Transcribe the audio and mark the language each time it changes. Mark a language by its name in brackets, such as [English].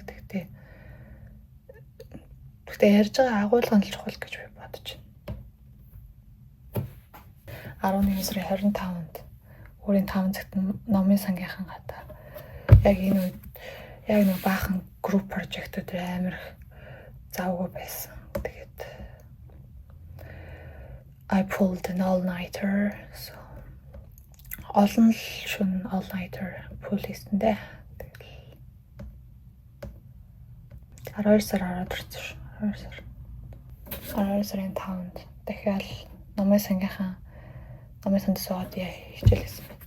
[Mongolian] Тэгтээ ярьж байгаа агуулга нь л чухал гэж би бодож байна. 11 сарын 25-нд өөрийн 5 цагт номын сангийнхан гадаа яг энэ үед яг нэг баахан групп прожектууд амар завгүй байсан. [English] Тэгээд I pulled an all-nighter. [Mongolian] So олон л шөнө [English] all-nighter pull [Mongolian] хийсэндээ. Тэгэл 12 сар ороод ирсэн. 12 сарын 5-нд дахиад номын сангийнхан номын санд суугаад хичээлсэн.